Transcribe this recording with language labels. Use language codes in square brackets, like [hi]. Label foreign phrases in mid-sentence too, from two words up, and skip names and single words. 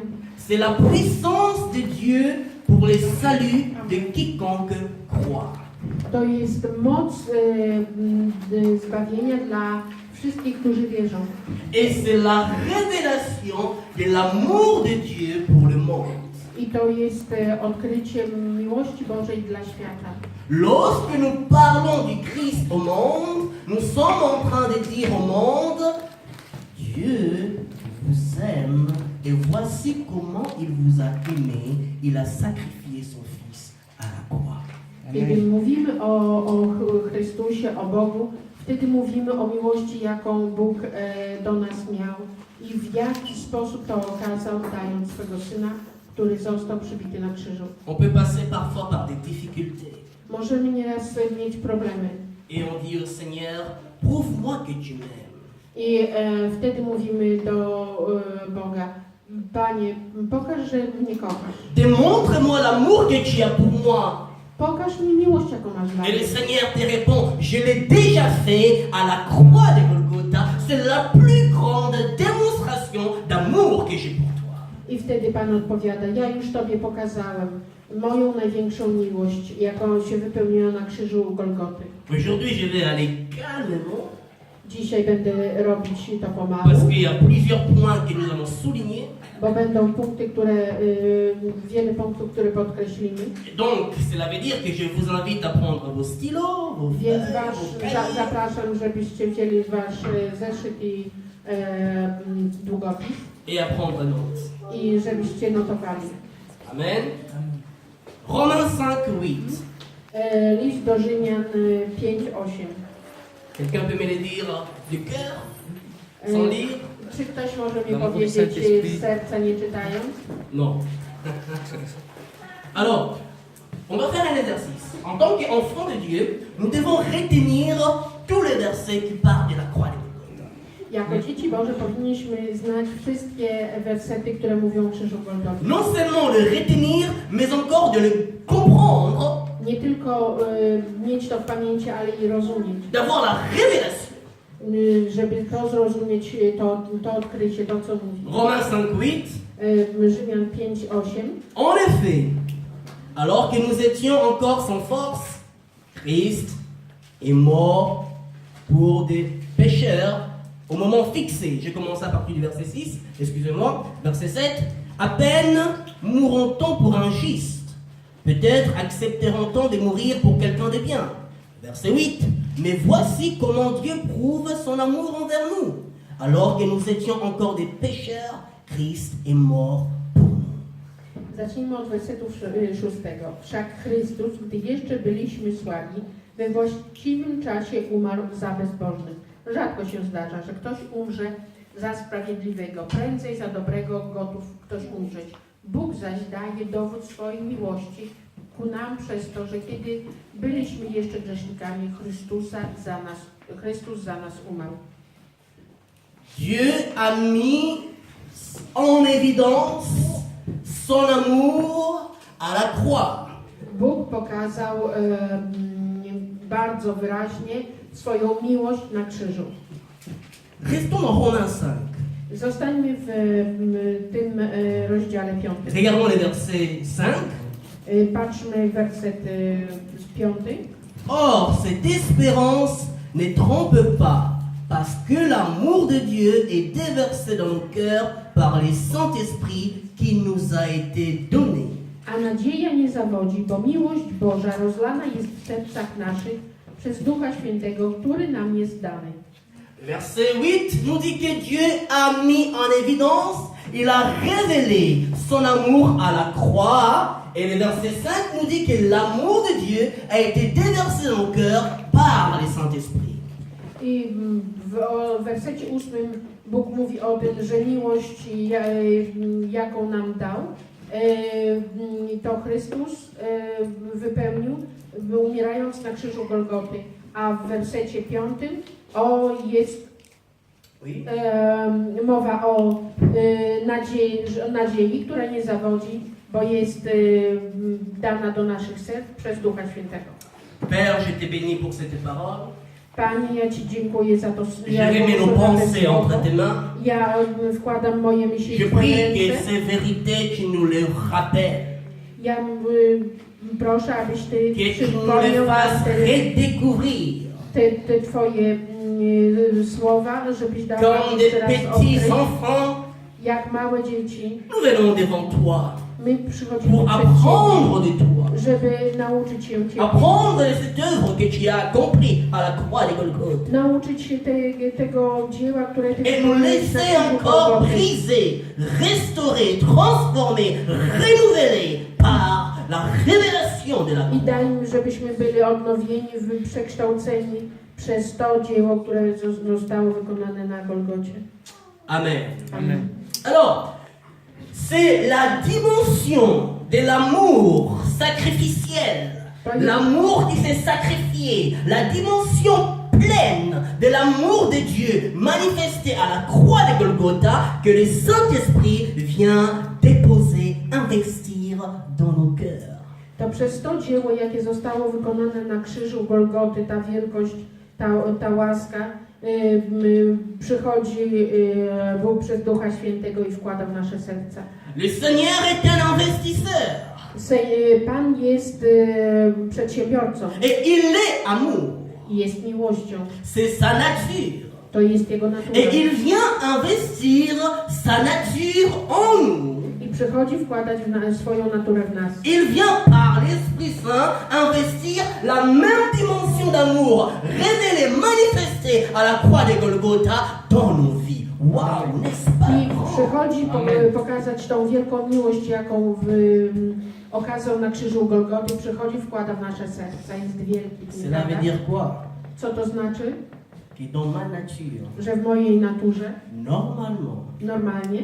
[fr] c'est la puissance de Dieu pour le salut de quiconque croit. [pl] to jest moc zbawienia dla wszystkich, którzy wierzą. [fr] Et c'est la révélation de l'amour de Dieu pour le monde. [pl] I to jest odkrycie miłości Bożej dla świata. [fr] Lorsque nous parlons du Christ au monde, nous sommes en train de dire au monde, Dieu vous aime et voici comment il vous a aimé. Il a sacrifié son Fils à la croix. [pl] Kiedy mówimy o Chrystusie, o Bogu, wtedy mówimy o miłości, jaką Bóg do nas miał i w jaki sposób to okazał, dając swego Syna, który został przybity na krzyżu. [fr] On peut passer parfois par des difficultés [pl] Możemy nieraz mieć problemy [fr] et on dit au Seigneur, prouve-moi que tu m'aimes. [pl] i wtedy mówimy do Boga, Panie, pokaż, że mnie kochasz. [fr] Démontre-moi l'amour que tu as pour moi. [pl] Pokaż mi miłość, jaką masz dla [fr] Et [pl] mnie. [fr] le Seigneur te répond, je l'ai déjà fait à la croix de Golgotha. C'est la plus grande démonstration d'amour que j'ai pour toi. [pl] I wtedy Pan odpowiada, ja już Tobie pokazałem moją największą miłość, jaką się wypełniła na krzyżu Golgoty. [fr] Aujourd'hui, je vais aller calmement [pl] Dzisiaj będę robić to pomału, [fr] parce qu'il y a plusieurs points que nous allons souligner. [pl] bo będą punkty, wiele punktów, które podkreślimy. [fr] Donc, cela veut dire que je vous invite à prendre vos stylos, vos [pl] Więc [fr] feuilles, vos cahiers. [pl] zapraszam, żebyście wzięli wasz zeszyt i długopis [fr] et à prendre note. [pl] i żebyście notowali. [fr] Amen. Romains 5:8. [pl] List do Rzymian 5:8. [fr] Quelqu'un peut me le dire du cœur, sans lire? [pl] Czy ktoś może mi [fr] Dans mon [pl] powiedzieć [fr] Saint-Esprit. [pl] z serca nie czytając? [fr] Non. Alors, on va faire un exercice. En tant qu'enfants de Dieu, nous devons retenir tous les versets qui parlent de la croix de Golgotha. [pl] Jako dzieci Boże powinniśmy znać wszystkie wersety, które mówią o krzyżu Golgoty. [fr] Non seulement le retenir, mais encore de le comprendre, [pl] Nie tylko mieć to w pamięci, ale i rozumieć. [fr] d'avoir la révélation. [pl] Żeby to zrozumieć, to odkrycie, to co mówi. [fr] Romains 5:8. [pl] Rzymian 5:8. [fr] En effet, alors que nous étions encore sans force, Christ est mort pour des pécheurs au moment fixé. Je commence à partir du verset 6, excusez-moi, verset 7. À peine mourront-on pour un juste. Peut-être accepteront-on de mourir pour quelqu'un de bien. Verset 8. Mais voici comment Dieu prouve son amour envers nous. Alors que nous étions encore des pécheurs, Christ est mort pour nous. [pl] Zacznijmy od wersetu 6. Wszak Chrystus, gdy jeszcze byliśmy słabi, we właściwym czasie umarł za bezbożnych. Rzadko się zdarza, że ktoś umrze za sprawiedliwego. Prędzej za dobrego gotów ktoś umrzeć. Bóg zaś daje dowód swojej miłości ku nam przez to, że kiedy byliśmy jeszcze grzesznikami, Chrystus za nas umarł. [fr] Dieu a mis en évidence son amour à la croix. [pl] Bóg pokazał bardzo wyraźnie swoją miłość na krzyżu. [fr] Restons dans Romains 5. [pl] Zostańmy w tym rozdziale 5. [fr] Regardons le verset 5. [pl] Patrzmy werset 5. [fr] Or, cette espérance ne trompe pas, parce que l'amour de Dieu est déversé dans nos cœurs par le Saint-Esprit qui nous a été donné. [pl] A nadzieja nie zawodzi, bo miłość Boża rozlana jest w sercach naszych przez Ducha Świętego, który nam jest dany. [fr] Verset 8 nous dit que Dieu a mis en évidence, il a révélé son amour à la croix. Et le verset 5 nous dit que l'amour de Dieu a été déversé dans nos cœurs par le Saint-Esprit. [pl] I w wersecie 8 Bóg mówi o tym, że miłość, jaką nam dał, to Chrystus wypełnił, umierając na krzyżu Golgoty. A w wersecie 5 jest mowa o nadziei, która nie zawodzi, bo jest dana do naszych serc przez Ducha Świętego. [fr] Père, je te bénis pour cette parole. [pl] Panie, ja Ci dziękuję za to. [fr] Je remets nos pensées entre tes mains. [pl] Ja wkładam moje myśli [fr] Je [pl] w Twoje [fr] prie que [pl] ręce. [fr] ces vérités, tu nous les rappelles, [pl] Ja proszę, abyś Ty [fr] que tu nous les [pl] przypomniał nam [fr] fasses redécouvrir [pl] te Twoje słowa, żebyś dał nam [fr] comme des [pl] jeszcze raz [fr] petits [pl] odkryć, [fr] enfants. [pl] jak małe dzieci. [fr] Nous venons devant toi [pl] My przychodzimy [fr] pour [pl] przed Ciebie, [fr] apprendre de toi, [pl] żeby nauczyć się Ciebie. [fr] apprendre de cette œuvre que tu as accomplie à la croix de Golgotha [pl] Nauczyć się tego dzieła, które Ty [fr] et nous [pl] wykonałeś na [fr] laisser [pl] krzyżu [fr] encore [pl] Golgoty. [fr] briser, restaurer, transformer, renouveler par la révélation de la [pl] I [fr] croix. [pl] daj mi, żebyśmy byli odnowieni, przekształceni przez to dzieło, które zostało wykonane na Golgocie. [fr] Amen. [pl] Amen. [fr] Alors, c'est la dimension de l'amour sacrificiel, l'amour qui s'est sacrifié, la dimension pleine de l'amour de Dieu manifesté à la croix de Golgotha que le Saint-Esprit vient déposer, investir dans nos cœurs. [pl] To przez to dzieło, jakie zostało wykonane na krzyżu Golgoty, ta wielkość, ta łaska, przychodzi Bóg przez Ducha Świętego i wkłada w nasze serca. [fr] Le Seigneur est un investisseur [pl] Pan jest przedsiębiorcą [fr] et il est amour. [pl] i jest miłością. [fr] C'est sa nature. [pl] To jest Jego natura. [fr] Et il vient investir sa nature en nous. [pl] I przychodzi wkładać swoją naturę w nas. [fr] Il vient par l'Esprit Saint investir la même dimension d'amour, révélée, manifestée à la croix de Golgotha dans nos vies. Waouh, n'est-ce pas? [pl] I przychodzi pokazać tą wielką miłość, jaką okazał na krzyżu Golgoty. Przychodzi, wkłada w nasze serca. Jest wielki. [fr] Cela veut dire quoi? [pl] Co to znaczy? [fr] Que dans ma nature, [pl] Że w mojej naturze [fr] normalement, [pl] normalnie